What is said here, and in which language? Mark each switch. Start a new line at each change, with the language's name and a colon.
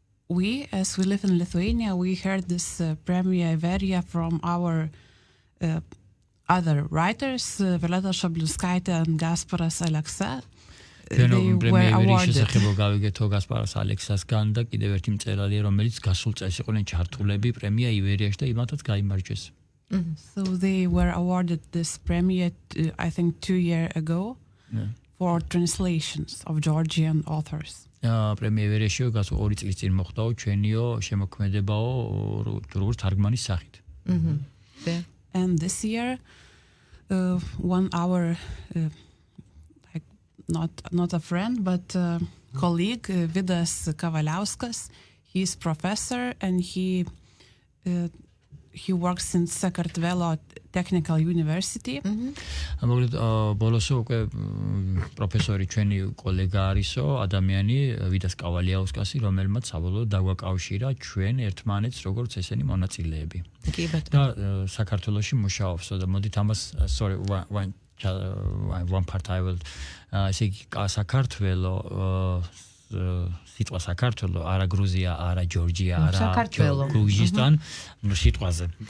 English: We, as we live in Lithuania, we heard this Premia Iveria from our other writers, Violeta Šablinskaitė and Gasparas Aleksa. They were awarded.
Georgian: შესახებო გავიგეთო გასპარას ალექსასგან და კიდევ ერთი მწერალია, რომელიც გასულ წელს იყვნენ ჩართულები პრემია ივერიაში და იმათაც გაიმარჯვეს.
English: So they were awarded this premia, I think 2 years ago, for translations of Georgian authors.
Georgian: პრემია ივერიაში გასულ 2 წლის წინ მოხდაო ჩვენიო შემოქმედებაო როგორც თარგმანის სახით.
English: And this year, one our not a friend, but colleague, Vidas Kavaliauskas. He's professor and he works in Sakartvelo Technical University.
Georgian: მოკლედ ბოლოსო უკვე პროფესორი ჩვენი კოლეგა არისო, ადამიანი ვიდას კავალიაუსკასი, რომელმაც საბოლოოდ დაგვაკავშირა ჩვენ ერთმანეთს როგორც ესენი მონაწილეები. კი ბატონო. და საქართველოში მუშაობსო და მოდით ამას
English: sorry one part I will say
Georgian: საქართველო სიტყვა საქართველო არა გრუზია არა ჯორჯია არა გურჯისტან სიტყვაზე